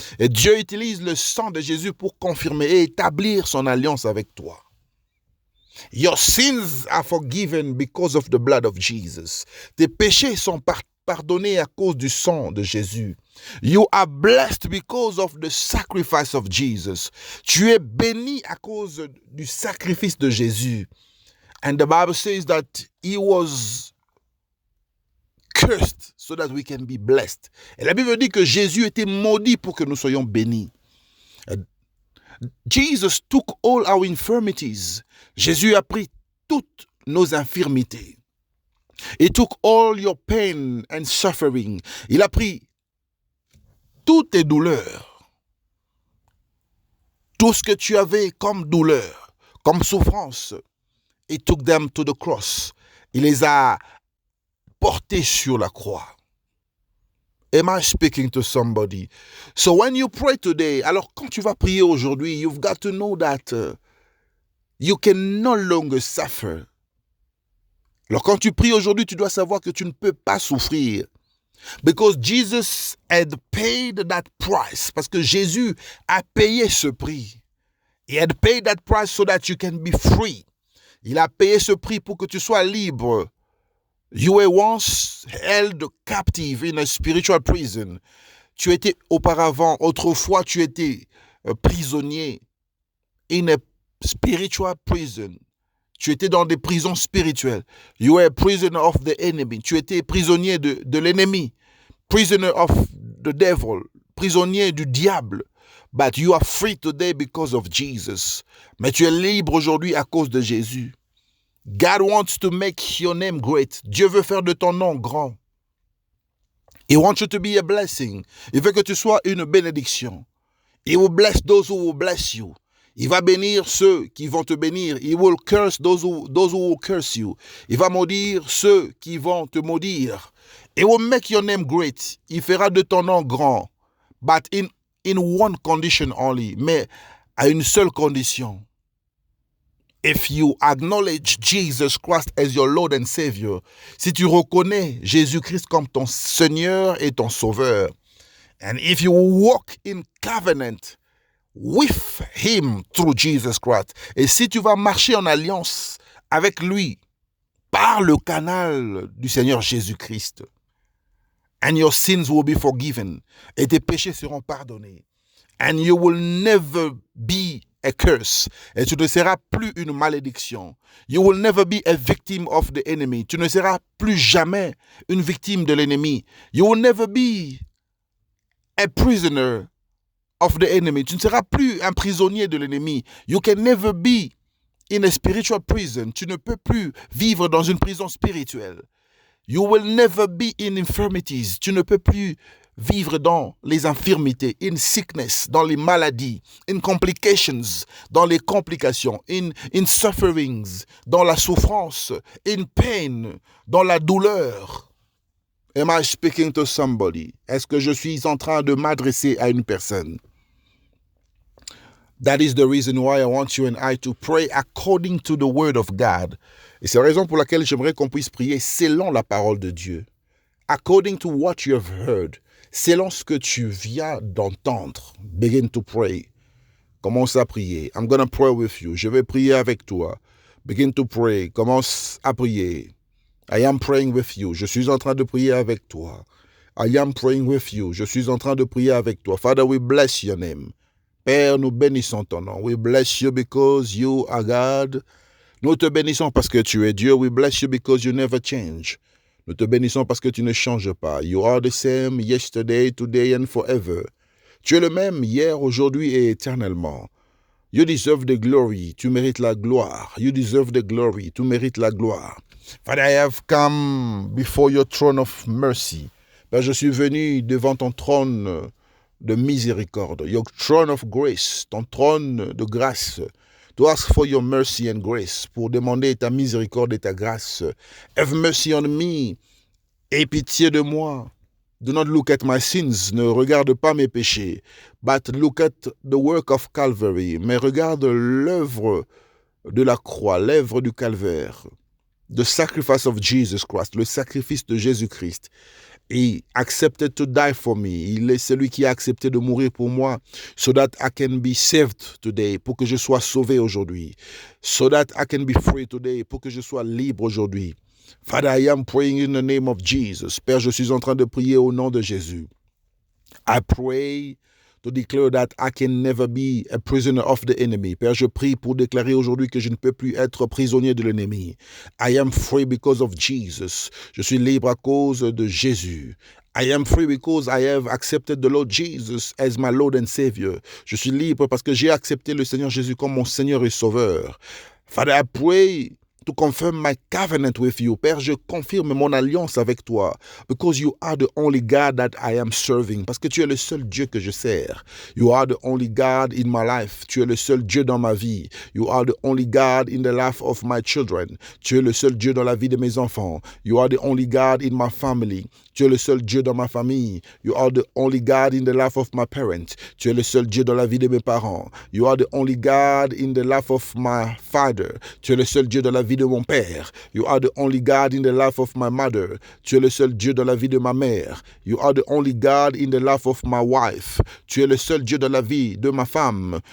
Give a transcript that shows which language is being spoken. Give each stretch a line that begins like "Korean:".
French: Et Dieu utilise le sang de Jésus pour confirmer et établir son alliance avec toi.
English: Your sins are forgiven because of the blood of Jesus.
French: Tes péchés sont pardonnés à cause du sang de Jésus.
English: You are blessed because of the sacrifice of Jesus.
French: Tu es béni à cause du sacrifice de Jésus.
English: And the Bible says that he was cursed so that we can be blessed.
French: Et la Bible dit que Jésus était maudit pour que nous soyons bénis.
English: Jesus took all our infirmities.
French: Jésus a pris toutes nos infirmités.
English: He took all your pain and suffering.
French: Il a pris toutes tes douleurs. Tout ce que tu avais comme douleur, comme souffrance.
English: He took them to the cross.
French: Il les a portés sur la croix.
English: Am I speaking to somebody? So when you pray today,
French: alors quand tu vas prier aujourd'hui,
English: you've got to know that you can no longer suffer.
French: Alors quand tu pries aujourd'hui, tu dois savoir que tu ne peux pas souffrir.
English: Because Jesus had paid that price.
French: Parce que Jésus a payé ce prix.
English: He had paid that price so that you can be free.
French: Il a payé ce prix pour que tu sois libre.
English: You were once held captive in a spiritual prison.
French: Tu étais autrefois, tu étais prisonnier
English: in a spiritual prison.
French: Tu étais dans des prisons spirituelles.
English: You were a prisoner of the enemy.
French: Tu étais prisonnier de l'ennemi.
English: Prisoner of the devil.
French: Prisonnier du diable.
English: But you are free today because of Jesus.
French: Mais tu es libre aujourd'hui à cause de Jésus.
English: God wants to make your name great.
French: Dieu veut faire de ton nom grand.
English: He wants you to be a blessing.
French: Il veut que tu sois une bénédiction.
English: He will bless those who will bless you.
French: Il va bénir ceux qui vont te bénir.
English: He will curse those who will curse you.
French: Il va maudire ceux qui vont te maudire.
English: He will make your name great.
French: Il fera de ton nom grand.
English: But in one condition only.
French: Mais à une seule condition.
English: If you acknowledge Jesus Christ as your Lord and Savior,
French: si tu reconnais Jésus-Christ comme ton Seigneur et ton Sauveur,
English: and if you walk in covenant with Him through Jesus Christ,
French: et si tu vas marcher en alliance avec lui par le canal du Seigneur Jésus-Christ,
English: and your sins will be forgiven,
French: et tes péchés seront pardonnés,
English: and you will never be a curse.
French: Et tu ne seras plus une malédiction.
English: You will never be a victim of the enemy.
French: Tu ne seras plus jamais une victime de l'ennemi.
English: You will never be a prisoner of the enemy.
French: Tu ne seras plus un prisonnier de l'ennemi.
English: You can never be in a spiritual prison.
French: Tu ne peux plus vivre dans une prison spirituelle.
English: You will never be in infirmities.
French: Tu ne peux plus vivre dans les infirmités,
English: in sickness,
French: dans les maladies,
English: in complications,
French: dans les complications,
English: in sufferings,
French: dans la souffrance,
English: in pain,
French: dans la douleur.
English: Am I speaking to somebody?
French: Est-ce que je suis en train de m'adresser à une personne?
English: That is the reason why I want you and I to pray according to the word of God.
French: Et c'est la raison pour laquelle j'aimerais qu'on puisse prier selon la parole de Dieu.
English: According to what you have heard.
French: selon ce que tu viens d'entendre.
English: Begin to pray.
French: Commence à prier.
English: I'm gonna pray with you.
French: Je vais prier avec toi.
English: Begin to pray.
French: Commence à prier.
English: I am praying with you.
French: Je suis en train de prier avec toi.
English: I am praying with you.
French: Je suis en train de prier avec toi.
English: Father, we bless your name.
French: Père, nous bénissons ton nom.
English: We bless you because you are God.
French: Nous te bénissons parce que tu es Dieu.
English: We bless you because you never change.
French: Nous te bénissons parce que tu ne changes pas.
English: You are the same yesterday, today and forever.
French: Tu es le même hier, aujourd'hui et éternellement.
English: You deserve the glory.
French: Tu mérites la gloire.
English: You deserve the glory.
French: Tu mérites la gloire.
English: Father, I have come before your throne of mercy.
French: Père, je suis venu devant ton trône de miséricorde.
English: Your throne of grace,
French: ton trône de grâce.
English: To ask for your mercy and grace.
French: Pour demander ta miséricorde et ta grâce.
English: Have mercy on me.
French: Aie pitié de moi.
English: Do not look at my sins,
French: ne regarde pas mes péchés,
English: but look at the work of Calvary,
French: mais regarde l'œuvre de la croix, l'œuvre du calvaire,
English: the sacrifice of Jesus Christ,
French: le sacrifice de Jésus-Christ.
English: He accepted to die for me.
French: Il est celui qui a accepté de mourir pour moi,
English: so that I can be saved today,
French: pour que je sois sauvé aujourd'hui,
English: so that I can be free today,
French: pour que je sois libre aujourd'hui.
English: Father, I am praying in the name of Jesus.
French: Père, je suis en train de prier au nom de Jésus.
English: I pray to declare that I can never be a prisoner of the enemy.
French: Père, je prie pour déclarer aujourd'hui que je ne peux plus être prisonnier de l'ennemi.
English: I am free because of Jesus.
French: Je suis libre à cause de Jésus.
English: I am free because I have accepted the Lord Jesus as my Lord and Savior.
French: Je suis libre parce que j'ai accepté le Seigneur Jésus comme mon Seigneur et Sauveur.
English: Father, I pray to confirm my covenant with you.
French: Père, je confirme mon alliance avec toi.
English: Because you are the only God that I am serving.
French: Parce que tu es le seul Dieu que je sers.
English: You are the only God in my life.
French: Tu es le seul Dieu dans ma vie.
English: You are the only God in the life of my children.
French: Tu es le seul Dieu dans la vie de mes enfants.
English: You are the only God in my family.
French: Tu es le seul Dieu dans ma famille.
English: You are the only God in the life of my parents.
French: Tu es le seul Dieu dans la vie de mes parents.
English: You are the only God in the life of my father.
French: Tu es le seul Dieu dans la vie de mon père.
English: You are the only God in the life of my mother.
French: Tu es le seul Dieu dans la vie de ma mère.
English: You are the only God in the life of my wife.
French: Tu es le seul Dieu dans la vie de ma femme.